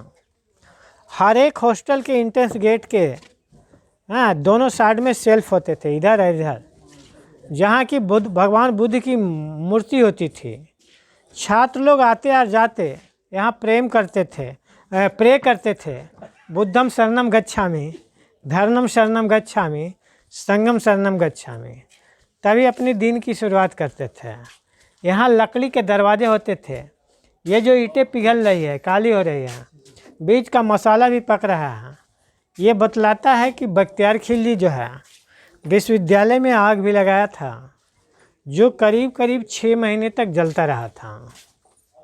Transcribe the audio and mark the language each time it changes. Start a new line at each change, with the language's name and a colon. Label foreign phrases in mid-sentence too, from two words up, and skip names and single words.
Hindi: हर एक हॉस्टल के
English: entrance gate
Hindi: के दोनों साइड में शेल्फ होते थे, इधर और इधर, जहाँ की भगवान बुद्ध की मूर्ति होती थी। छात्र लोग आते और जाते यहाँ प्रे करते थे,
Pali: बुद्धम शरणम गच्छामि, धर्मम शरणम गच्छामि, संगम शरणम गच्छामि।
Hindi: तभी अपनी दिन की शुरुआत करते थे। यहाँ लकड़ी के दरवाजे होते थे। ये जो ईंटें पिघल रही है, काली हो रही है, बीच का मसाला भी पक रहा है, ये बतलाता है कि बख्तियार खिलजी जो है विश्वविद्यालय में आग भी लगाया था, जो करीब करीब 6 महीने तक जलता रहा था।